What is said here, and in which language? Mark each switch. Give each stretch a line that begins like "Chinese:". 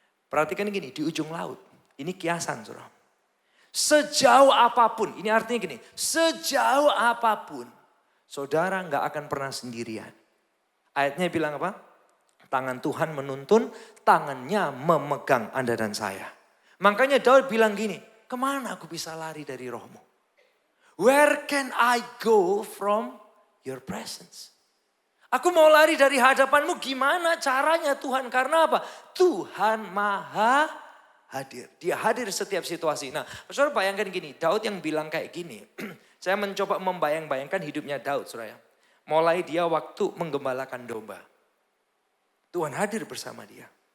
Indonesian: Perhatikan gini, di ujung laut, ini kiasan saudara. Sejauh apapun, ini artinya gini, sejauh apapun, saudara nggak akan pernah sendirian. Ayatnya bilang apa? Tangan Tuhan menuntun, tangannya memegang Anda dan saya. Makanya Daud bilang gini, kemana aku bisa lari dari rohmu?
English: Where can I go from your presence?
Indonesian: Aku mau lari dari hadapanmu, gimana caranya Tuhan? Karena apa? Tuhan maha hadir. Dia hadir setiap situasi. Nah, saudara bayangkan gini, Daud yang bilang kayak gini. Saya mencoba membayang-bayangkan hidupnya Daud, saudara. Mulai dia waktu menggembalakan domba. Tuhan hadir bersama dia.